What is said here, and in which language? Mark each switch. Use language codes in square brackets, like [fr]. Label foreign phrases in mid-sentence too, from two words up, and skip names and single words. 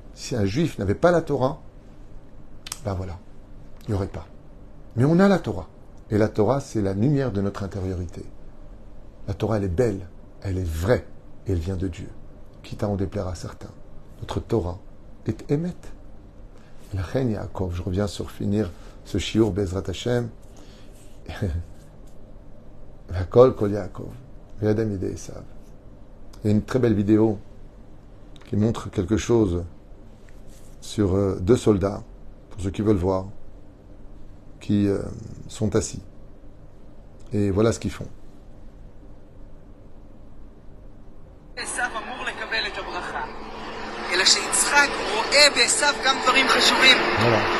[fr] Si un Juif n'avait pas la Torah, ben voilà, il n'y aurait pas. Mais on a la Torah. Et la Torah, c'est la lumière de notre intériorité. La Torah, elle est belle, elle est vraie, et elle vient de Dieu. Quitte à en déplaire à certains. Notre Torah est émet. La reine Yaakov, je reviens sur finir ce shiur [he] בעזרת השם. והקול קול יעקב, ידיים ידי עשו. [fr] Il y a une très belle vidéo qui montre quelque chose sur deux soldats, pour ceux qui veulent voir, qui sont assis. Et voilà ce qu'ils font. Voilà.